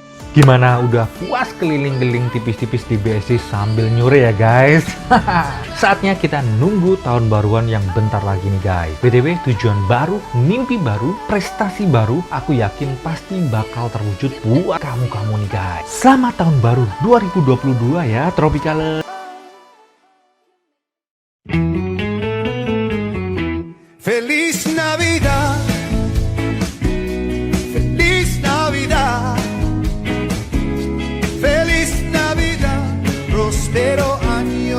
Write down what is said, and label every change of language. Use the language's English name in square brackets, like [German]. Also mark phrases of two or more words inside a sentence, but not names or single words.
[Indonesian] Gimana, udah puas keliling-keliling tipis-tipis di BSD sambil nyuri ya guys? Saatnya kita nunggu tahun baruan yang bentar lagi nih guys. BTW, tujuan baru, mimpi baru, prestasi baru, aku yakin pasti bakal terwujud buat kamu-kamu nih guys. Selamat tahun baru 2022 ya Tropicaler. [Spanish] Feliz Navidad, feliz Navidad, feliz Navidad, prospero año.